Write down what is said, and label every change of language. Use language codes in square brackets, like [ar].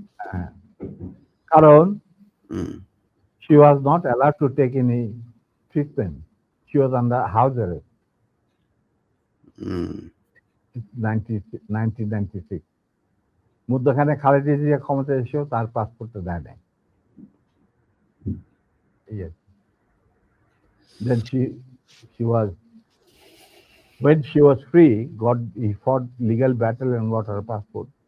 [bn] হ্যাঁ, কারণ [en] she was not allowed to take any treatment. She was under house arrest. [bn] 1996 মধ্যখানে খালেদা জিয়া ক্ষমতা এসেও তার পাসপোর্টটা দেয় নাই। [en] Yes. Then when she was free, he fought legal battle and got her passport.